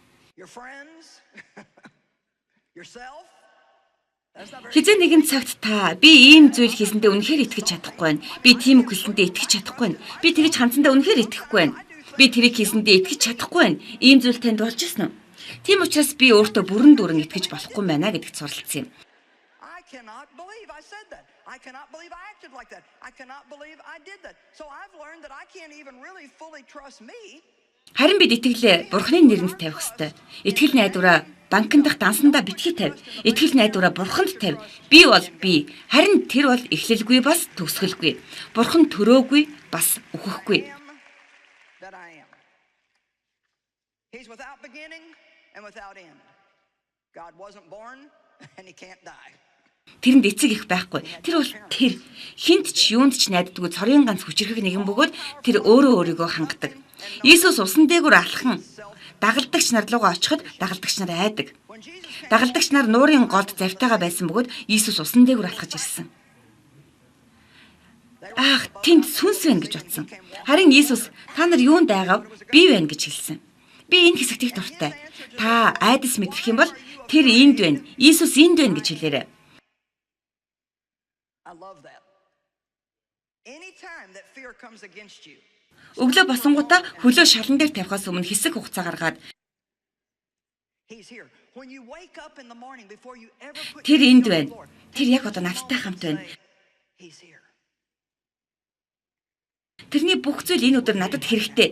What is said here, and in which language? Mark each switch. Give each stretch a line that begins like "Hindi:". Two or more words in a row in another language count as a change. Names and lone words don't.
Mongolian: Хизээ нэгэн цагт та би ийм зүйл хийсэндээ үнэхээр итгэж чадахгүй байна. Би тийм үг хэлсэндээ итгэж чадахгүй байна. Би тэгж хандсандаа үнэхээр итгэхгүй байна. Би тэрийг хийсэндээ итгэж чадахгүй байна. Ийм зүйл танд болж ирсэн үү? Тийм учраас би өөртөө бүрэн дүүрэн итгэж болохгүй байна гэдэгт суралцсан юм.
English: I cannot believe I acted like that. I cannot believe I did that. So I've learned that I can't even really fully trust me.
Mongolian: Харин бид итгэлээ Бурхны нэрээр тавих ёстой. Итгэл найдвараа банкн дахь дансандаа битгий тавь. Итгэл найдвараа Бурханд тавь. Би бол би. Харин тэр бол эхлэлгүй бас төгсгөлгүй. Бурхан төрөөгүй бас үхэхгүй.
English: He's without beginning and without end. God wasn't born and he can't die.
Mongolian: Тэрэнд эцэг их байхгүй. Тэр бол тэр хинт ч юунд ч найддаггүй цорын ганц хүчрхэг нэгэн бөгөөд тэр өөрөө өөрийгөө хангадаг. Иесус усан дээгүүр алхан дагалдагч нар руугаа очиход дагалдагч нар айдаг. Дагалдагч нар нуурын голд завтайгаа байсан бөгөөд Иесус усан дээгүүр алхаж ирсэн. Ах, тэнд сүнс байна гэж утсан. Харин Иесус та нар юунд айгав? Би байна гэж хэлсэн. Би энэ хэсэгт их дуртай. Та айдас мэдрэх юм бол тэр энд байна. Иесус энд байна гэж хэлээрэй.
English: I love that. Anytime that fear comes against you.
Mongolian: Өглөө босонгуудаа хөлөө шалан дээр тавихаас өмнө хэсэг хугацаа гаргаад тэр энд байна. Тэр яг одоо надтай хамт байна. Тэрний бүх зүйл энэ өдөр надад хэрэгтэй.